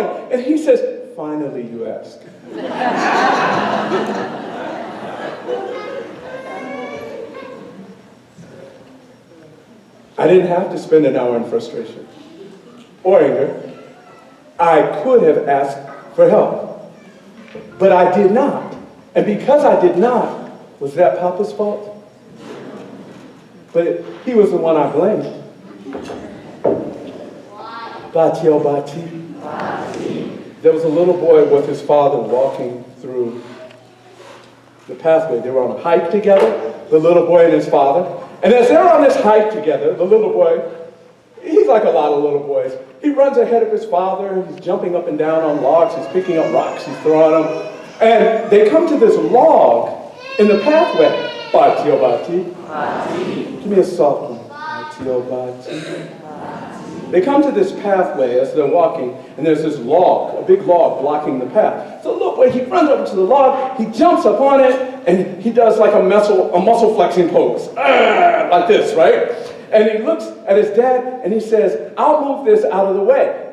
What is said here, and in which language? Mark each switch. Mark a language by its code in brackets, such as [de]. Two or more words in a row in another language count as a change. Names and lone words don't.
[en] And he says, finally you ask. I didn't have to spend an hour in frustration or anger. I could have asked for help, but I did not. And because I did not, was that Papa's fault? But he was the one I blamed. Bati oh bati. There was a little boy with his father walking through the pathway. They were on a hike together, the little boy and his father. And as they're on this hike together, the little boy, he's like a lot of little boys. He runs ahead of his father. He's jumping up and down on logs. He's picking up rocks. He's throwing them. And they come to this log in the pathway. Bati oh bati. Give me a soft one. Bati oh bati. They come to this pathway as they're walking, and there's this log, a big log blocking the path. So look, he runs over to the log, he jumps up on it, and he does like a muscle flexing pose. Like this, right? And he looks at his dad, and he says, I'll move this out of the way.